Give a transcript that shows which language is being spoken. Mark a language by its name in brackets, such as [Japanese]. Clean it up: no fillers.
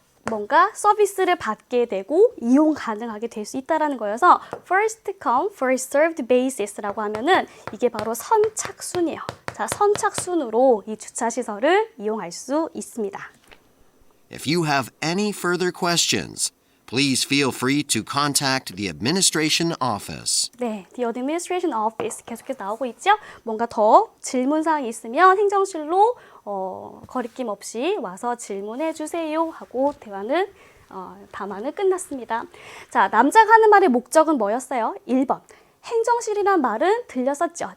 [Korean] 뭔가 서비스를 받게 되고 이용 가능하게 될 수 있다는 거여서 [English] first come, first served basis [Korean] 라고 하면은 이게 바로 선착순이에요. 자, 선착순으로 이 주차시설을 이용할 수 있습니다. [English] If you have any further questions, please feel free to contact the administration office. [Korean] 네, the administration office 계속해서 나오고 있죠? 뭔가 더 질문사항이 있으면 행정실로 거리낌 없이 와서 질문해 주세요 하고 담화는 끝났습니다. 자, 남자가 하는 말의 목적은 뭐였어요? 1번. 행정실이란 말은 들렸었죠.